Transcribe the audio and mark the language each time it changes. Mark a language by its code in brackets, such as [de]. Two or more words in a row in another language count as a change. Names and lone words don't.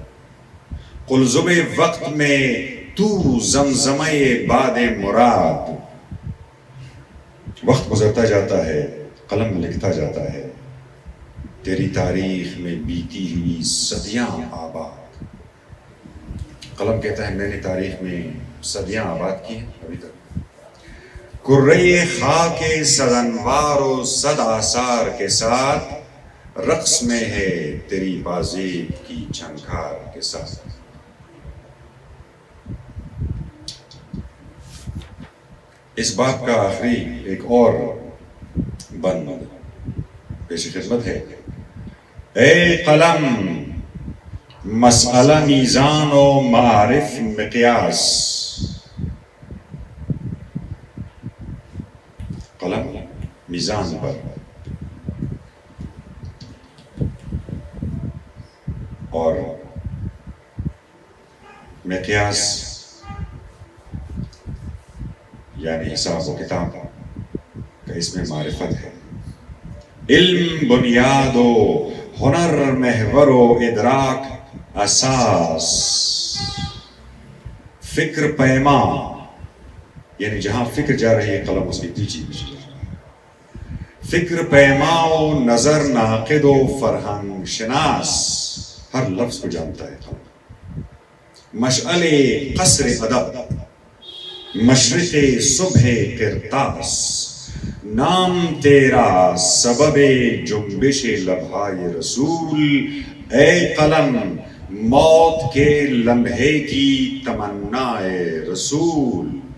[ur] قلزم وقت میں تو زمزمہ باد مراد، وقت گزرتا جاتا ہے، قلم لکھتا جاتا ہے، تیری تاریخ میں بیتی ہوئی صدیاں آباد۔ قلم کہتا ہے میں نے تاریخ میں صدیاں آباد کی ہیں ابھی تک۔ کرۂ خاک صد انوار و صد آثار کے ساتھ، رقص میں ہے تیری بازیب کی جھنکار کے ساتھ۔ اس بات کا آخری ایک اور بند پیش خدمت ہے۔ اے قلم مسئلہ میزان و معارف مقیاس، قلم میزان پر اور مقیاس یعنی حساب و کتاب کا اس میں معرفت ہے۔ علم بنیاد و ہنر محور و ادراک اساس، فکر پیما یعنی جہاں فکر جا رہی ہے قلم اس کی پیچھے پیچھے جا رہا ہے۔ فکر پیما و نظر ناقد و فرہنگ شناس، ہر لفظ کو جانتا ہے قلم۔ مشعل قصر ادب، مشرق صبح قرطاس، نام تیرا سبب جنبش لبھائے رسول، اے قلم موت کے لمحے کی تمنا رسول۔